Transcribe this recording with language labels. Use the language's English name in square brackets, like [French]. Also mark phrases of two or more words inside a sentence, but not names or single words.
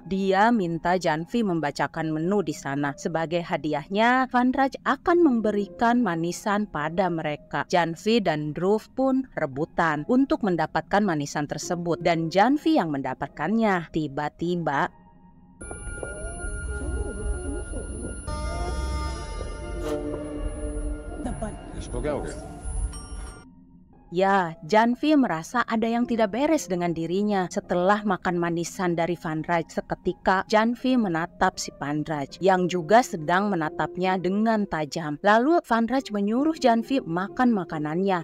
[Indonesian] Dia minta Janvi membacakan menu di sana. Sebagai hadiahnya, Van Raj akan memberikan manisan pada mereka. Janvi dan Dhruv pun rebutan untuk mendapatkan manisan tersebut, dan Janvi yang mendapatkannya. Tiba-tiba [Hindi] इसको क्या हो गया? [Indonesian] ya, Janvi merasa ada yang tidak beres dengan dirinya. Setelah makan manisan dari Van Raj, seketika Janvi menatap si Van Raj yang juga sedang menatapnya dengan tajam. Lalu Van Raj menyuruh Janvi makan makanannya.